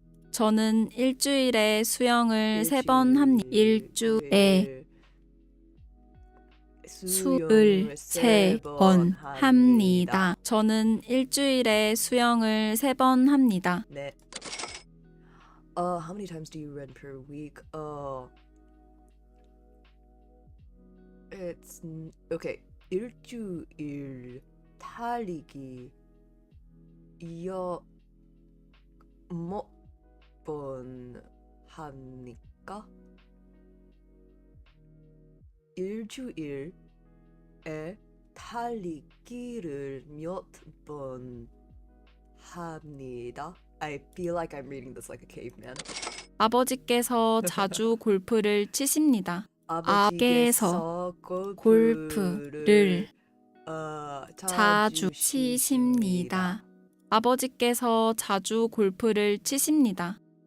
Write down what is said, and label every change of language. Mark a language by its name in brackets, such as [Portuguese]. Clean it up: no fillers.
[Korean] 저는 일주일에 수영을 3번 합니다. 일주에 수을 3번 합니다. 저는 일주일에 수영을 3번 합니다. 네. [English] How many times do you run per week? It's okay. [Korean] 일주일 달리기 몇 번 합니까? 일주일에 달리기를 몇 번 합니다. [English] I feel like I'm reading this like a caveman. [Korean] 아버지께서 자주 골프를 치십니다. 아버지께서 골프를 자주 치십니다. 아버지께서 자주 골프를 치십니다.